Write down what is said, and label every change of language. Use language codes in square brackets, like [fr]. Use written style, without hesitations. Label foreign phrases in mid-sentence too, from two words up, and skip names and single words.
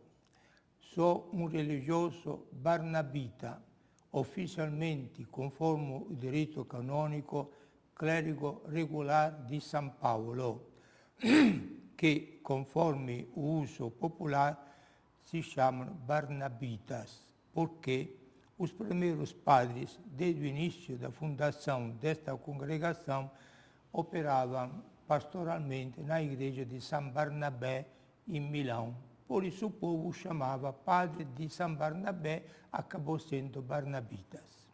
[pt] Sou um religioso barnabita, ufficialmente conforme o [it] diritto canonico, clerigo regolare di San Paolo, che [pt] conforme o uso popolare si chamam barnabitas, porque os primeiros padres, desde o início da fundação desta congregação, operavam pastoralmente na igreja de San Barnabé, em Milão. Por isso o povo chamava padre de San Barnabé, acabou sendo barnabitas.